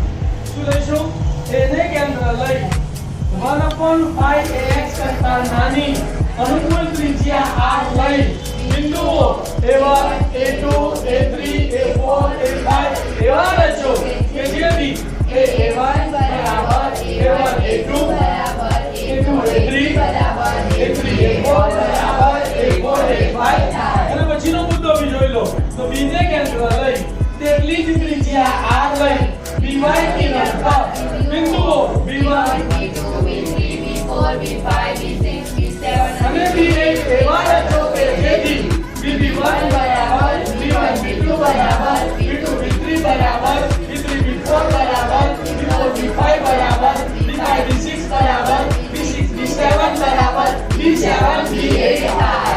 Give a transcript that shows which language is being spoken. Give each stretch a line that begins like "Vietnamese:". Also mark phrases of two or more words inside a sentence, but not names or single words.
Gujarati: શું લઈશું? એને કેન્દ્ર લઈ 1/5 કરતા નાની અનુકૂળ ત્રિજ્યા r લઈ બિંદુઓ A1 A2 A3 A4 A5 એવા રચો કે જેથી A1 બરાબર A1 A2 બરાબર A2 A3 બરાબર A3 A4 બરાબર A4 A5 અને પછીનો મુદ્દો બી જોઈ લો. તો b ને કેન્દ્ર લઈ તેટલી જ ત્રિજ્યા r લઈ by કિરણ પર બિંદુઓ B1 B2 B3 B4 B5 B6 B7 અને B8 એવા રચો કે જેથી B1 બરાબર B1 B2 બરાબર B2 B3 બરાબર B3 B4 બરાબર B4 B5 બરાબર B5 B6 બરાબર B6 B7 બરાબર B7 B8 થાય.